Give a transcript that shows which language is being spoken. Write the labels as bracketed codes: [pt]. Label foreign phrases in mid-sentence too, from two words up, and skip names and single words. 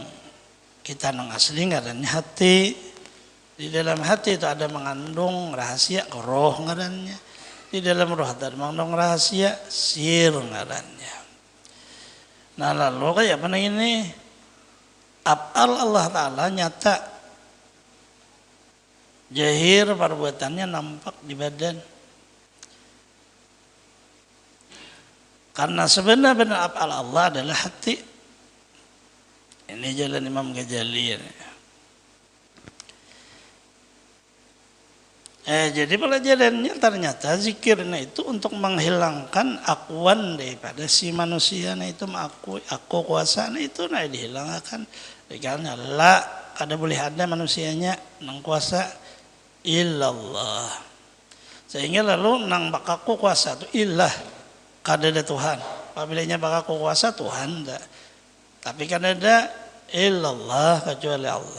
[bjn] Kita nang asli ngarannya hati. Di dalam hati itu ada mengandung rahasia roh ngarannya. Di dalam roh ada mengandung rahasia sir ngarannya. Nah lalu kayak apa ini? [ar] أفعال الله تعالى [id] nyata. Jahir perbuatannya nampak di badan. Karena sebenar-benar [ar] أفعال الله [id] adalah hati. Ini jalan Imam Ghazali. Jadi pelajarannya ternyata zikirnya itu untuk menghilangkan akuan daripada si manusia itu aku kuasa itu dihilangkan. [bjn] Karena la kada boleh ada manusianya nang kuasa illallah. Sehingga lalu nang bakaku kuasa itu ilah kada ada Tuhan. Apabila bakaku kuasa Tuhan dah. Tapi kan ada illallah kecuali Allah.